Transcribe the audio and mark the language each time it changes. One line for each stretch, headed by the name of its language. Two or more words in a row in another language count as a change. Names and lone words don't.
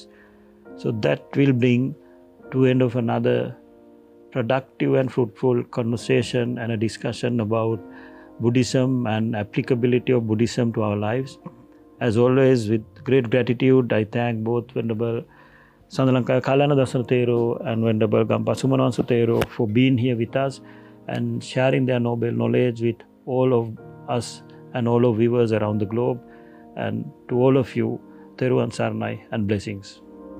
English: So that will bring to end of another productive and fruitful conversation and a discussion about Buddhism and applicability of Buddhism to our lives. As always, with great gratitude, I thank both Venerable Sandalanka Kalana Dasana Thero and Venerable Gampa Sumanawansa Thero for being here with us and sharing their noble knowledge with all of us and all of viewers around the globe. And to all of you,
Sinhala: තෙරුවන් සරණයි
English: and blessings.